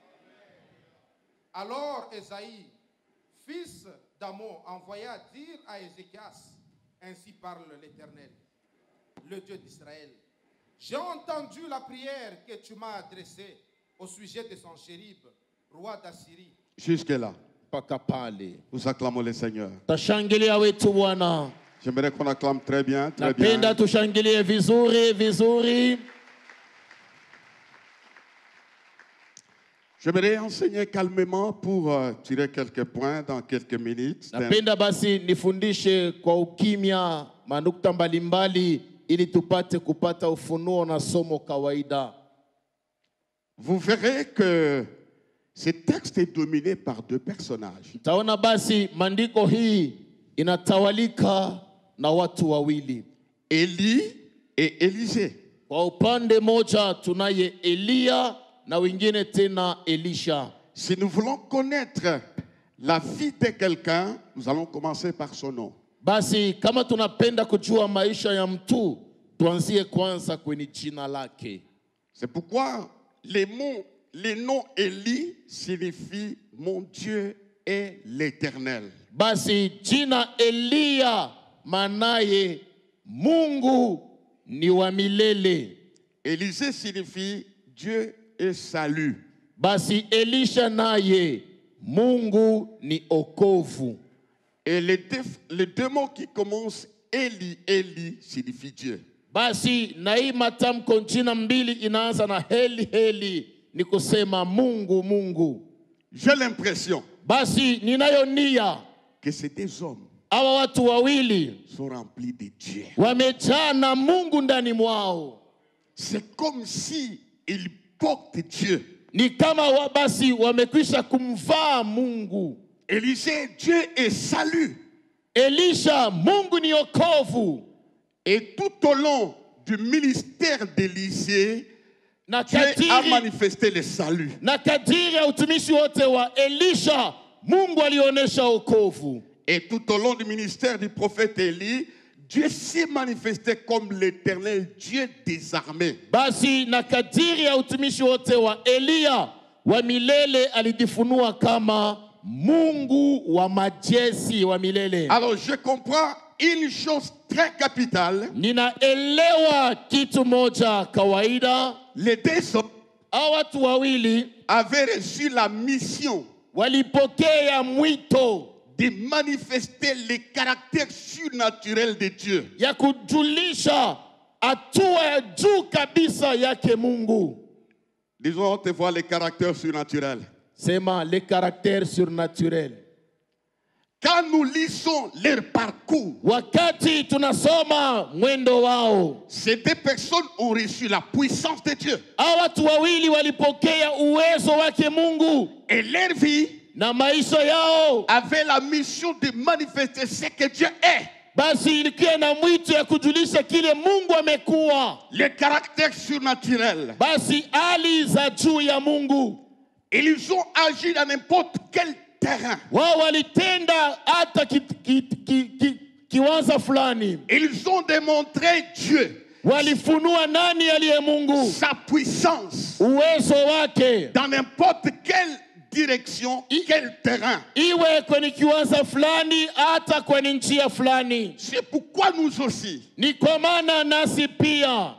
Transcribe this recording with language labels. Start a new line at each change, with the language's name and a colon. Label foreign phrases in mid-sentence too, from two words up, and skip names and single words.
French: Alors Ésaïe, fils d'Amon, envoya dire à Ézéchias, ainsi parle l'Éternel, le Dieu d'Israël. J'ai entendu la prière que tu m'as adressée au sujet de Sanchérib, roi d'Assyrie. Jusque-là,
Swahili: Paka pale.
French: nous acclamons le Seigneur.
Swahili: Tashangilia wetu Bwana.
French: J'aimerais qu'on acclame très bien, très bien.
Swahili: Napenda tushangilie vizuri vizuri.
French: J'aimerais enseigner calmement pour tirer quelques points dans quelques minutes.
Swahili: Napenda basi nifundishe kwa ukimya manukta mbalimbali ili tupate kupata ufunuo na somo kawaida.
French: Vous verrez que ce texte est dominé par 2 personnages.
Swahili: Taona basi maandiko hii inatawalika na watu wawili.
French: Élie et Élisée.
Swahili: Kwa upande moja tunaye Elia na wengine tena Elisha.
French: Si nous voulons connaître la vie de quelqu'un, nous allons commencer par son nom.
Swahili: Basi kama tunapenda kujua maisha ya mtu, tuanzie kwanza kwenye jina lake.
French: C'est pourquoi les noms Élie signifient mon Dieu est l'Éternel.
Swahili: Basi jina Elia manaye Mungu ni wa milele.
French: Élisée signifie Dieu est salut.
Swahili: Basi Elisha naye Mungu ni okovu.
French: Et les 2 mots qui commencent Eli, Eli signifient Dieu.
Swahili: Basi na hii matamko jina mbili inaanza na heli heli ni kusema Mungu Mungu.
French: J'ai l'impression
Swahili: Basi ninayo nia
French: que ces 2 hommes
Swahili: hawa watu wawili
French: sont remplis de Dieu.
Swahili: wamejaa na Mungu ndani mwao.
French: C'est comme si ils portent Dieu.
Swahili: Ni kama basi wamekwisha kumvaa Mungu.
French: Élisée, Dieu est salut.
Swahili: Elisha, Mungu ni okovu.
French: Et tout au long du ministère d'Élisée,
Swahili: Na
French: Dieu a
Swahili: kadiri,
French: manifesté le salut.
Swahili: na kadiri ya utumishi wote wa Elisha, Mungu alionyesha okovu.
French: Et tout au long du ministère du prophète Élie, Dieu s'est manifesté comme l'Éternel Dieu des armées.
Swahili: Basi na kadiri ya utumishi wote wa Elia, wa milele alijifunua kama Mungu wa majeshi wa milele.
French: Alors je comprends une chose très capitale.
Swahili: Ninaelewa kitu moja kawaida.
French: Les 2 hommes
Swahili: Hawa watu wawili
French: avaient reçu la mission
Swahili: walipokea mwito
French: de manifester le caractère surnaturel de Dieu.
Swahili: ya kujulisha hatua ya juu kabisa yake Mungu.
French: Disons, on te voit le caractère surnaturel.
Swahili: Sema
French: le caractère surnaturel. quand nous lisons leur parcours,
Swahili: wakati tunasoma mwendo wao,
French: ces deux personnes ont reçu la puissance de Dieu.
Swahili: hawa watu wawili walipokea uwezo wake Mungu,
French: Et leur vie
Swahili: na maisha yao
French: avait la mission de manifester ce que Dieu est.
Swahili: basi ilikuwa na mwito ya kujulisha kile Mungu amekuwa.
French: Le caractère surnaturel.
Swahili: Basi hali za juu ya Mungu.
French: Ils ont agi dans n'importe quel terrain.
Swahili: Wao walitenda hata kiwanza fulani.
French: Ils ont démontré Dieu,
Swahili: Walifunua nani aliye Mungu,
French: sa puissance,
Swahili: uwezo wake,
French: dans n'importe quelle direction, quel terrain.
Swahili: iwe kwenye kiwanza fulani hata kwenye njia fulani.
French: C'est pourquoi nous aussi,
Swahili: Ni kwa maana nasi pia